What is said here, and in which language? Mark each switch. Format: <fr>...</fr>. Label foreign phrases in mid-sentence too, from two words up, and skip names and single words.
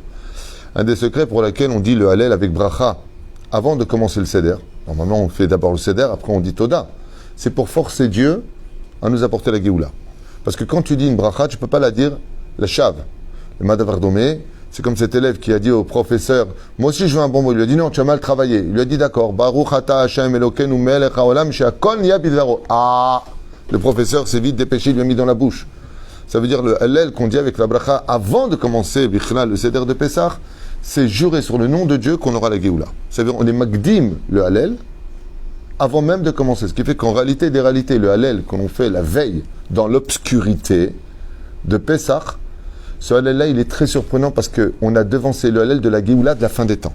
<fr>Un des secrets pour lequel on dit le Hallel avec Bracha avant de commencer le Seder. Normalement, on fait d'abord le Seder, après on dit Toda. C'est pour forcer Dieu à nous apporter la Géoula. Parce que quand tu dis une bracha, tu ne peux pas la dire la Shav. Le Madavardomé, c'est comme cet élève qui a dit au professeur moi aussi je veux un bon mot. Il lui a dit non, tu as mal travaillé. Il lui a dit d'accord.</fr> <he>ברוך אתה השם אלוקינו מלך העולם שהכל נהיה בדברו.</he> <fr>Ah, le professeur s'est vite dépêché, il lui a mis dans la bouche. Ça veut dire le Hallel qu'on dit avec la bracha avant de commencer le Seder de Pessah, c'est jurer sur le nom de Dieu qu'on aura la Géoula. C'est-à-dire on est magdim le Hallel avant même de commencer. Ce qui fait qu'en réalité des réalités, le Hallel qu'on fait la veille dans l'obscurité de Pessah, ce Hallel-là, il est très surprenant parce qu'on a devancé le Hallel de la Géoula de la fin des temps.</fr>